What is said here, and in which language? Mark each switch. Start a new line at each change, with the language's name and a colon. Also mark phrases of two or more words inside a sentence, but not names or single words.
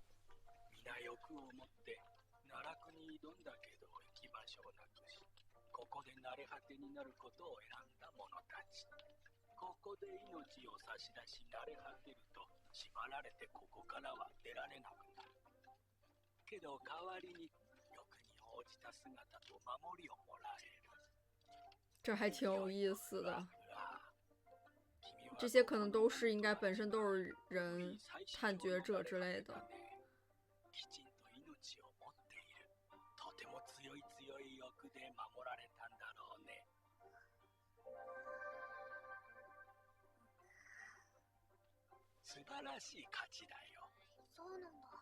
Japanese: 皆欲を持って奈落に挑んだけど行き場所をなくし、ここで慣れ果てになることを選んだ者たち。ここで命を差し出し慣れ果てると縛られてここからは出られなくなる。けど代わりに欲に応じた姿と守りをもらえる。
Chinese: 这还挺有意思的。这些可能都是应该本身都是人、探觉者之类的。
Japanese: きちんと命を持っている。とても強い強い欲で守られたんだろうね。素晴らしい価値だよ。そうなんだ。